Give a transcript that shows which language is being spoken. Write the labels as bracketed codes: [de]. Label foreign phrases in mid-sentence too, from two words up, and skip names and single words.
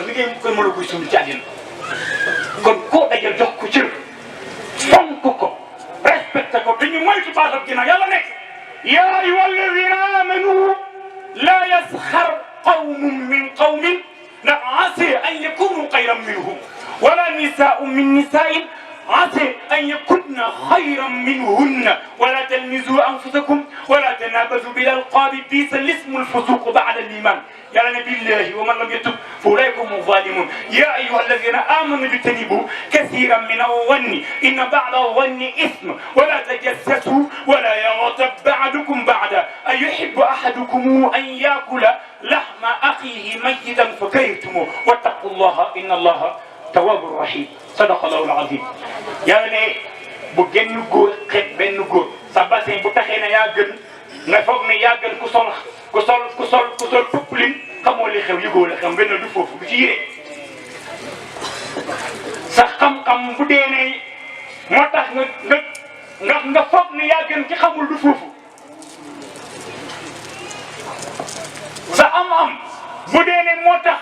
[wo] mi ngay koy mën a koy sumbi ci àddina kon koo dajal jox ko cër fonk ko respecté ko te ñu moytu baaxal ginnaaw yàlla nekk [ar] يا أيها الذين آمنوا لا يسخر قوم من قوم [wo] ndax [ar] عسى أن يكونوا خيرا منهم ولا نساء من نساء عسى أن يكن خيرا منهن ولا تلمزوا أنفسكم ولا تنابزوا بالألقاب بئس الاسم الفسوق بعد الإيمان يا نبي الله ومن لم يتب فأولئك هم الظالمون يا أيها الذين آمنوا اجتنبوا كثيرا من الظن إن بعض الظن إثم ولا تجسسوا ولا يغتب بعضكم بعضا أيحب أحدكم أن يأكل لحم أخيه ميتا فكرهتموه واتقوا الله إن الله تواب رحيم صدق الله العظيم [wo] yàlla ne bu genn góor xeeb benn góor sa bassin bu taxee ne yaa gën nga foog ne yaa gën ku sol puppulin xamoo li xew yëgoo la xam benn du foofu du ci yére sa xam-xam bu dee ne moo tax nga foog ne yaa gën ki xamul du foofu sa am-am bu dee ne moo tax.